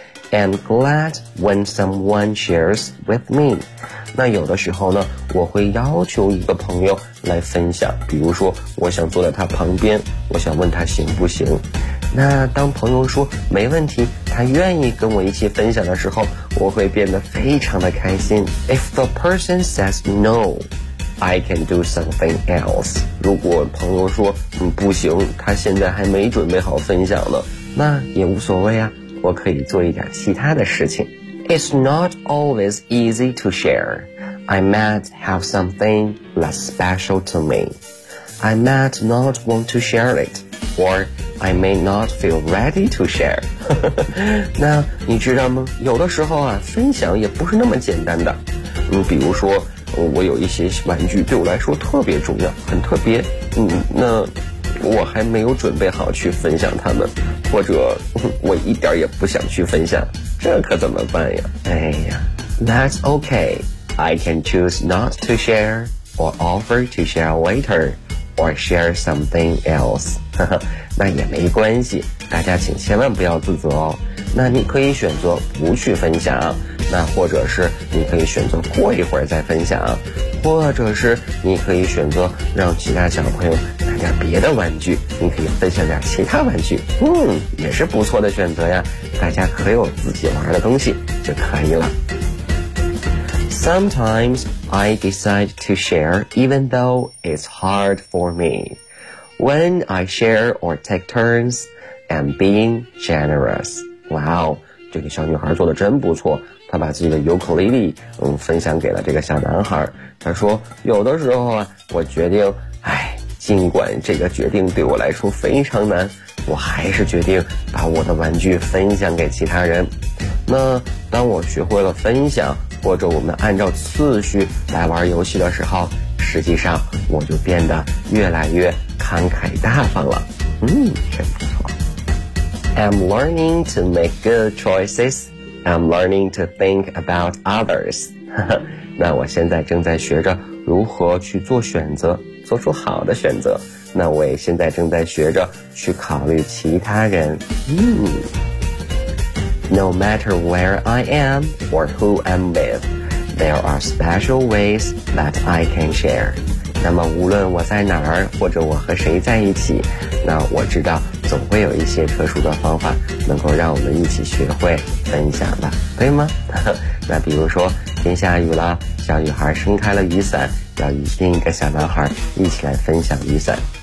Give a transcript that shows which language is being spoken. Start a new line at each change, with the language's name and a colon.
English: I'm glad when someone shares with me.
Chinese: 那有的时候呢，我会要求一个朋友来分享，比如说我想坐在他旁边，我想问他行不行。那当朋友说没问题，他愿意跟我一起分享的时候，我会变得非常的开心。
English: If the person says no, I can do something else.
Chinese: 如果朋友说不行，他现在还没准备好分享呢，那也无所谓啊，我可以做一点其他的事情。
English: It's not always easy to share. I might have something less special to me. I might not want to share it, or I may not feel ready to share.
Chinese: 那你知道吗？有的时候啊，分享也不是那么简单的。比如说，我有一些玩具对我来说特别重要，很特别。那我还没有准备好去分享他们，或者我一点也不想去分享，这可怎么办呀？
English: 哎呀 That's okay. I can choose not to share or offer to share later or share something else.
Chinese: 那也没关系，大家请千万不要自责哦。那你可以选择不去分享，那或者是你可以选择过一会儿再分享，或者是你可以选择让其他小朋友拿点别的玩具，你可以分享点其他玩具，也是不错的选择呀。大家可有自己玩的东西就可以了。
English: Sometimes I decide to share even though it's hard for me. When I share or take turns, I'm being generous.
Chinese: Wow, 这个小女孩做得真不错，她把自己的尤克里里分享给了这个小男孩。他说有的时候啊，我决定，哎，尽管这个决定对我来说非常难，我还是决定把我的玩具分享给其他人。那当我学会了分享，或者我们按照次序来玩游戏的时候，实际上我就变得越来越慷慨大方了。真不错。
English: I'm learning to make good choices. I'm learning to think about others.
Chinese: 那我现在正在学着如何去做选择，做出好的选择。那我也现在正在学着去考虑其他人。
English: No matter where I am or who I'm with, there are special ways that I can share.
Chinese: 那么无论我在哪儿，或者我和谁在一起，那我知道总会有一些特殊的方法能够让我们一起学会分享的，对吗？那比如说天下雨了，小女孩伸开了雨伞，要与另一个小男孩一起来分享雨伞。